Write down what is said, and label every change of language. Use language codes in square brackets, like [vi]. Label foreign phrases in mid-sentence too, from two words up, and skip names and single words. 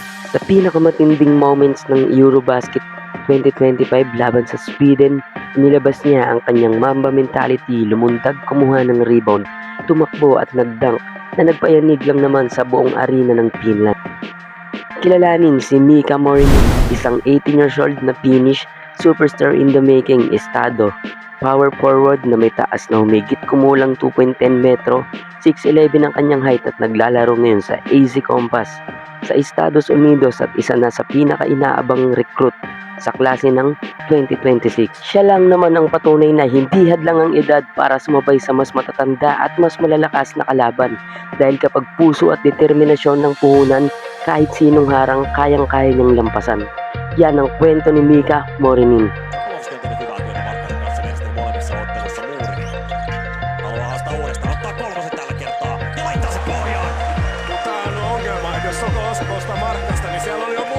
[tl] Sa pinakamatinding moments ng Eurobasket 2025 laban sa Sweden, inilabas niya ang kanyang [en] Mamba mentality, [tl] lumuntag, kumuha ng rebound, tumakbo at nag-dunk na nagpayanig lang naman sa buong arena ng Finland. Kilalanin si Mika Morning, isang [en] 18 years old [tl] na [en] Finnish superstar in the making, [tl] estado, power forward na may taas na humigit kumulang 2.10 metro, 6'11 ang kanyang height at naglalaro ngayon sa AZ Compass sa Estados Unidos at isa na sa pinaka-inaabang recruit sa klase ng 2026. Siya lang naman ang patunay na hindi hadlang ang edad para sumabay sa mas matatanda at mas malalakas na kalaban dahil kapag puso at determinasyon ng puhunan, kahit sinong harang kayang-kaya niyang lampasan. Yan ang kwento ni Mika Morinin. [fi] Kulovski on tehnyt hyvää työtä Markkanin kanssa mielestäni molemmissa ottelussa. Muuri haluaa haastaa uudestaan, ottaa kolmosen tällä kertaa ja laittaa se pohjaan. Mutta tää on ongelma, että jos Soko Espoosta Markkasta, niin siellä